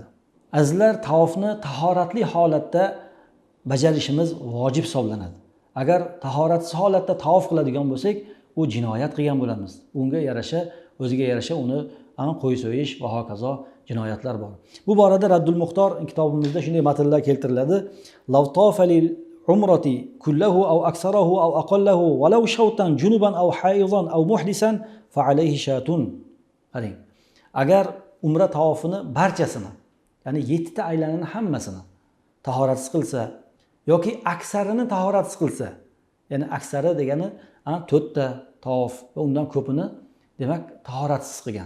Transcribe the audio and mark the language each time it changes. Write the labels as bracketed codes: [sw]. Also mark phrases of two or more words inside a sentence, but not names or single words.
[uz] Azizlar, tavofni tahoratli holatda bajarishimiz vojib hisoblanadi. Agar tahoratsiz holatda tavof qiladigan bo'lsak, u jinoyat qilgan bo'lamiz. Unga yarasha, o'ziga yarasha uni qo'y so'yish va hokazo jinoyatlar bor. Bu borada Raddul Muxtor kitobimizda shunday matnlar keltiriladi. [ar] لو طاف للعمرة كله أو أكثره أو أقله ولو شوطا جنبا أو حائضا أو محدثا فعليه شاة. [uz] Qarang. Agar umra tavofini barchasini, ya'ni 7 ta aylanani hammasini tahoratsiz qilsa yoki aksarini tahoratsiz qilsa, ya'ni aksari degani 4 ta tavof va undan ko'pini demak tahoratsiz qilgan.